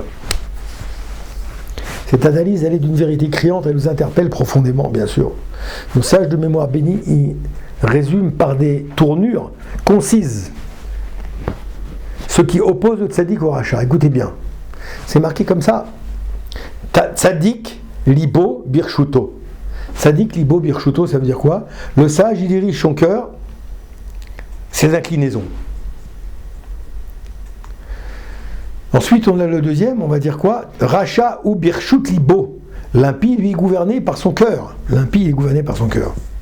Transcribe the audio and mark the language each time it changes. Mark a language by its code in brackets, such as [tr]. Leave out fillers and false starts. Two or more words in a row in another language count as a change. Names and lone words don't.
[fr] Cette analyse, elle est d'une vérité criante, elle nous interpelle profondément, bien sûr. Nos sages de mémoire bénis y résument par des tournures concises ce qui oppose le tzaddik au rachat. Écoutez bien, c'est marqué comme ça. [he] צדיק לבו ברשותו. צדיק לבו ברשותו, [fr] ça veut dire quoi? Le sage, il dirige son cœur ses inclinaisons. Ensuite, on a le deuxième, on va dire quoi? [he] רשע הוא ברשות לבו. [fr] L'impie, lui, est gouverné par son cœur. L'impie est gouverné par son cœur.